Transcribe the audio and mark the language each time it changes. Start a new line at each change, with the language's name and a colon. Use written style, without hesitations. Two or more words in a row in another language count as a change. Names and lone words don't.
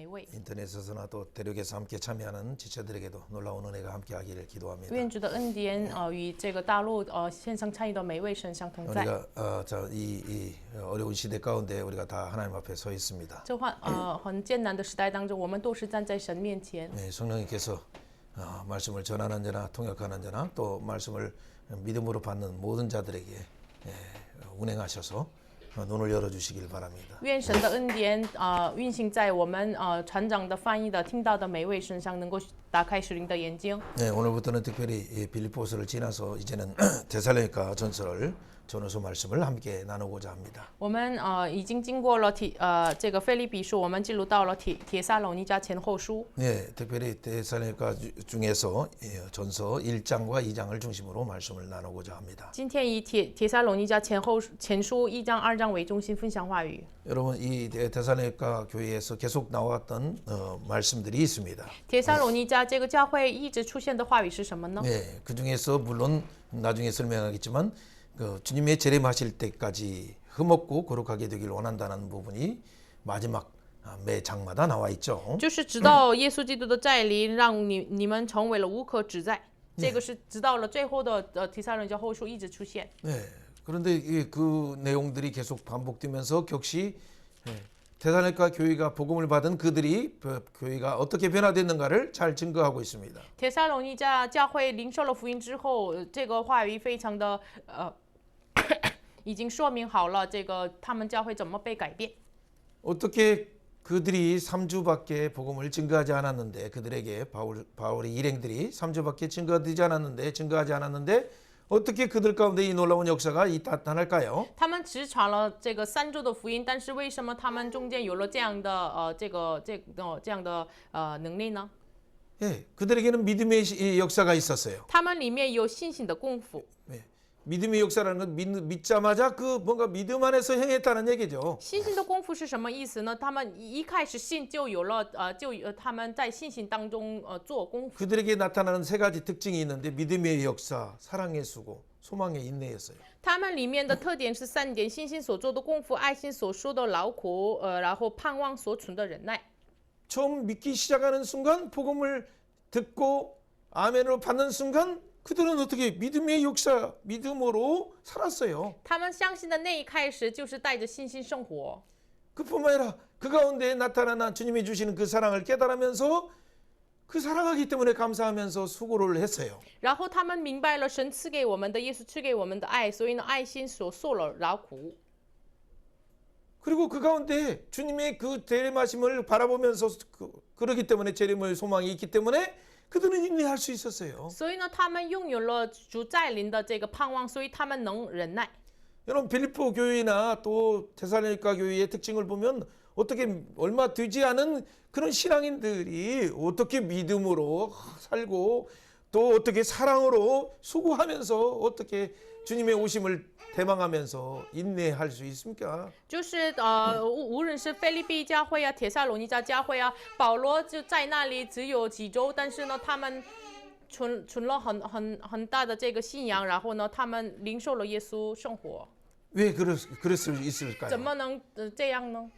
Chinese: 位。
Korean: 인터넷에서나 또 대륙에서 함께 참여하는 지체들에게도 놀라운 은혜가 함께하기를 기도합니다.
Chinese: 愿主的恩典与这个大陆线上参与的每位神相同在。
Korean: 우리가 이 어려운 시대 가운데 우리가 다 하나님 앞에 서 있습니다.
Chinese: 这很艰难的时代当中，我们都是站在神面前。
Korean: 네, 성령님께서 말씀을 전하는 자나 통역하는 자나 또 말씀을 믿음으로 받는 모든 자들에게 운행하셔서 눈을 열어주시길 바랍니다.
Chinese: 愿神的恩典运行在我们船长的翻译的听到的每位身上，能够打开属灵的眼睛。
Korean: 네, 오늘부터는 특별히 빌립보서를 지나서 이제는 데살로니가 전서를 전후서 말씀을 함께 나누고자 합니다.
Chinese: 我们已经经过了这个腓立比书，我们进入到了帖撒罗尼迦前后书。
Korean: 네, 특별히 데살로니가 중에서 전서 1장과 2장을 중심으로 말씀을 나누고자 합니다.
Chinese: 今天以帖撒罗尼迦前书1章2章为中心分享话语。
Korean: 여러분 이 데살로니가 교회에서 계속 나왔던 말씀들이 있습니다.
Chinese: 帖撒罗尼迦这个教会一直出现的话语是什么呢？
Korean: 네, 그 중에서 물론 나중에 설명하겠지만 주님의 재림하실 때까지 흠없고 거룩하게 되길 원한다는 부분이 마지막 매 장마다 나와 있죠.
Chinese: 就是直到耶稣基督的再临，让你们成为了无可指摘。这个是直到了最后的帖撒罗尼迦后书一直出现。
Korean: 네, 그런데 그 내용들이 계속 반복되면서 격시 데살로니가 교회가 복음을 받은 그들이 교회가 어떻게 변화됐는가를 잘 증거하고 있습니다.
Chinese: 帖撒罗尼迦教会领受了福音之后，这个话语非常的已经说明好了，这个他们教会怎么被改变。
Korean: 어떻게 그들이 3주밖에 복음을 증거하지 않았는데 그들에게 바울의 일행들이 3주밖에 증거하지 않았는데 어떻게 그들 가운데 이 놀라운 역사가 나타날까요?
Chinese: 他们只传了这个3周的福音，但是为什么他们中间有了这样的这样的能力呢？
Korean: 예, 그들에게는 믿음의 역사가 있었어요.
Chinese: 他们里面有信心的功夫。
Korean: 네, 믿음의 역사라는 건 믿자마자 그 뭔가 믿음 안에서 행했다는 얘기죠.
Chinese: 信心的功夫是什么意思呢？他们一开始信就有了他们在信心当中做功夫。
Korean: 그들에게 나타나는 세 가지 특징이 있는데 믿음의 역사, 사랑의 수고, 소망의 인내였어요.
Chinese: 他们里面的特点是3点：信心所做的功夫，爱心所受的劳苦，然后盼望所存的忍耐。
Korean: 처음 믿기 시작하는 순간 복음을 듣고 아멘으로 받는 순간 그들은 어떻게 믿음의 역사, 믿음으로 살았어요.
Chinese: 他们相信的那一开始就是带着信心生活。
Korean: 그뿐만 아니라 그 가운데 나타나는 주님이 주시는 그 사랑을 깨달으면서 그 사랑하기 때문에 감사하면서 수고를 했어요.
Chinese: 然后他们明白了神赐给我们的，耶稣赐给我们的爱，所以呢，爱心所受了劳苦。
Korean: 그리고 그 가운데 주님의 그 재림하심을 바라보면서 그러기 때문에 재림의 소망이 있기 때문에 그들은 인내할 수 있었어요.
Chinese: 所以呢，他们拥有了主再临的这个盼望，所以他们能忍耐。
Korean: 여러분 빌립보 교회나 또 데살로니가 교회의 특징을 보면 어떻게 얼마 되지 않은 그런 신앙인들이 어떻게 믿음으로 살고 또 어떻게 사랑으로 수고하면서 어떻게 주님의 오심을 대망하면서 인내할 수 있습니까?
Chinese: 就是无论是腓立比教会啊、帖撒罗尼迦教会啊，保罗就在那里只有几周，但是呢，他们存了很大的这个信仰，然后呢，他们领受了耶稣生活。
Korean: 왜 그럴 수 있을까요?
Chinese: 怎么能这样呢？